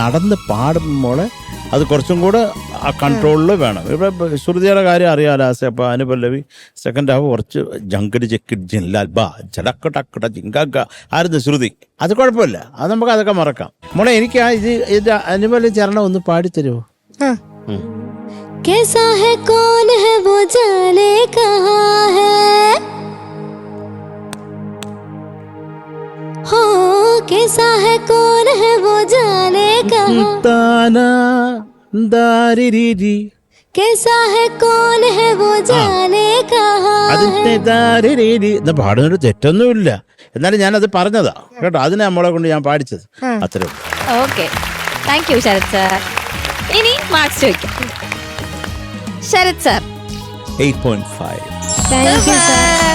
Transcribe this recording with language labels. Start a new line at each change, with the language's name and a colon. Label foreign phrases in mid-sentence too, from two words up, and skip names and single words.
Malayalam: പിന്നെ നടന്ന് പാടുമ്പോൾ അത് കുറച്ചും കൂടെ ആ കൺട്രോളിൽ വേണം. ഇപ്പൊ ശ്രുതിയുടെ കാര്യം അറിയാലോ. അപ്പൊ അനുപല്ലവി
English: second half
Malayalam: കുറച്ച് ജങ്കടി ചെക്കിട് ജില്ലാൽ ബാ ചടക്ക ടക്കട ജിങ്കാക്ക ആയിരുന്നു ശ്രുതി. അത് കുഴപ്പമില്ല, അത് നമുക്ക് അതൊക്കെ മറക്കാം. മോളെ എനിക്ക് ഇത് അനുപല്ലവി ചരണം ഒന്ന് പാടിത്തരുമോ?
Hindi: कैसा है कौन है वो जाने कहाँ है, हो कैसा है कौन है वो जाने कहाँ, താനാ ദാരിരിരി कैसा है कौन है वो जाने कहाँ
Malayalam: അതിന്റെ ദാരിരിരി എന്ന് പാടുന്നൊരു തെറ്റൊന്നുമില്ല. എന്നാലും ഞാനത് പറഞ്ഞതാ കേട്ടോ, അതിനെ നമ്മളെ കൊണ്ട് ഞാൻ പാടിച്ചത് അത്രേ. ഓക്കെ,
English: thank you
Malayalam: ശരത് സാർ. ഇനി മാർക്സ് ചോദിക്കാം. ശരത് സാർ 8.5.
English: thank you sir.